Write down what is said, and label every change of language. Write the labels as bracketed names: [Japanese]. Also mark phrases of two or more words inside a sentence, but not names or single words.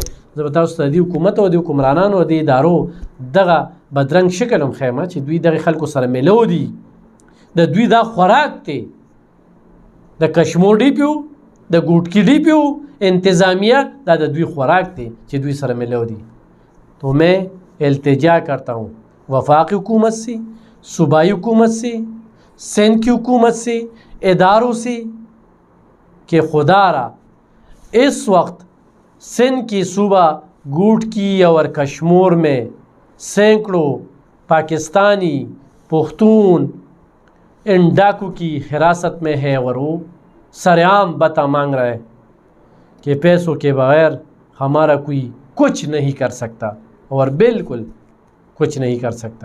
[Pashto] زه به تاسو ته د دې حکومت او د حکمرانانو او د ادارو دغه بدرنګ شکل هم ښیم چې دوی دغې خلکو سره میلو دي. د دوی دا خوراک دی، د کشموډي پیو، د ګوټکي ډي پیو، انتظامیہ دا د دوی خوراک دی چې دوی سره میلو دي. [Urdu] تو میں التجا کرتا ہوں وفاقی حکومت سے، صوبائی حکومت سے، سندھ کی حکومت سے، اداروں سے کہ خدا را اس وقت سندھ کی صوبہ گوٹکی اور کشمور میں سینکڑوں پاکستانی، پختون، ان ڈاکو کی حراست میں ہے اور وہ سرعام بتا مانگ رہا ہے کہ پیسوں کے بغیر ہمارا کوئی کچھ نہیں کر سکتا، اور بالکل کچھ نہیں کر سکتا۔